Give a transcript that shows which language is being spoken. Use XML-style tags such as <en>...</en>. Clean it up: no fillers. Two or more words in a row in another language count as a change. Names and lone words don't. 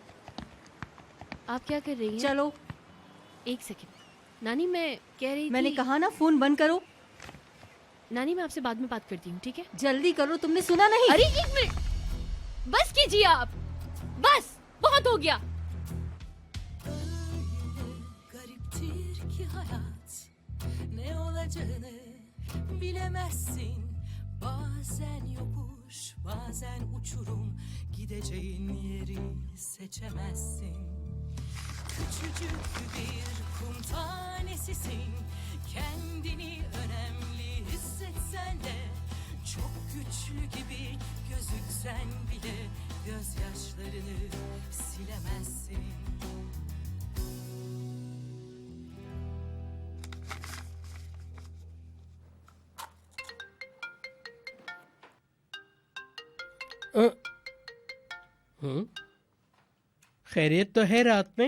<hi>आप क्या कर रही हैं? चलो एक सेकंड नानी, मैं कह रही मैंने थी... कहा ना फोन बंद करो। नानी मैं आपसे बाद में बात करती हूँ, ठीक है? जल्दी करो, तुमने सुना नहीं? अरे एक मिनट, बस कीजिए आप, बस बहुत हो गया।</hi> <tr>Gariptir ki hayat, ne olacağını bilemezsin. Bazen yokuş, bazen uçurum, gideceğin yeri seçemezsin. Küçücük bir kum tanesisin. Kendini önemli hissetsen de, çok güçlü gibi gözüksen bile, gözyaşlarını silemezsin.</tr> <hi>खैरियत तो है रात में?</hi>